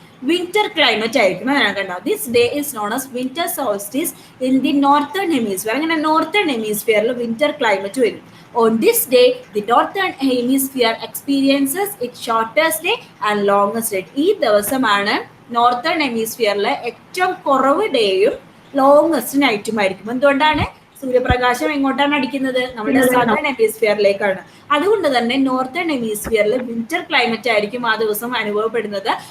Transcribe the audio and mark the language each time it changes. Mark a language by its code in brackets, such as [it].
[ml] Winter climate ആയിരിക്കും. അതാണ് കണ്ടോ, [en] This day is known as winter solstice in the northern hemisphere. [ml] അങ്ങനെ northern ഹെമിസ്ഫിയറിൽ winter climate വരും. [en] On this day, the northern hemisphere experiences its shortest day and longest day. [ml] ഈ ദിവസമാണ് northern ഹെമിസ്ഫിയറിലെ ഏറ്റവും കുറവ് ഡേയും longest നൈറ്റും ആയിരിക്കും. എന്തുകൊണ്ടാണ്? സൂര്യപ്രകാശം എങ്ങോട്ടാണ് അടിക്കുന്നത്? നമ്മുടെ സദേൺ ഹെമിസ്ഫിയറിലേക്കാണ്. അതുകൊണ്ട് തന്നെ നോർത്തേൺ ഹെമിസ്ഫിയറിൽ വിന്റർ ക്ലൈമറ്റ് ആയിരിക്കും ആ ദിവസം അനുഭവപ്പെടുന്നത്.